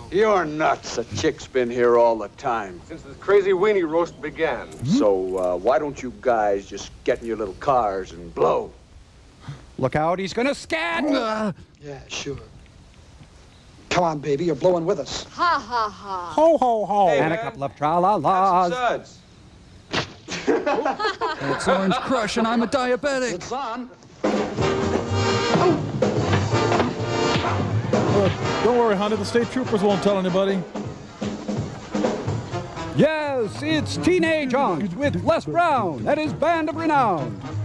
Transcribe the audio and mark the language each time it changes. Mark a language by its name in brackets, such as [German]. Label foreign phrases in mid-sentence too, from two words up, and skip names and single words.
[English] You're nuts. A chick's been here all the time. Since this crazy weenie roast began. So, why don't you guys just get in your little cars and blow? Look out, he's gonna scat! Yeah, sure. Come on, baby, you're blowing with us. Ha ha ha. Ho, ho, ho. And a couple of tra-la-las. Suds. It's Orange Crush and I'm a diabetic. It's on. Don't worry, honey. The state troopers won't tell anybody. Yes, it's Teenage Angst with Les Brown and his band of renown.